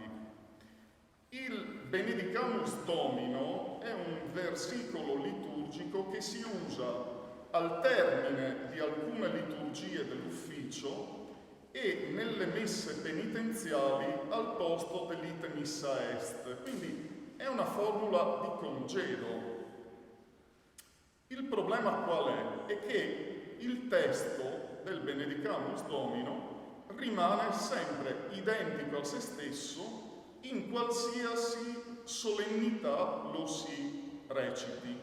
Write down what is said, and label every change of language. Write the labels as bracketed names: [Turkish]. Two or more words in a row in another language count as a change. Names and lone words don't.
[Italian] Il Benedicamus Domino è un versicolo liturgico che si usa al termine di alcune liturgie dell'ufficio e nelle messe penitenziali al posto dell' [Latin] ite missa est, [Italian] quindi è una formula di congedo. Il problema qual è? È che il testo del Benedicamus Domino rimane sempre identico a se stesso in qualsiasi solennità lo si reciti.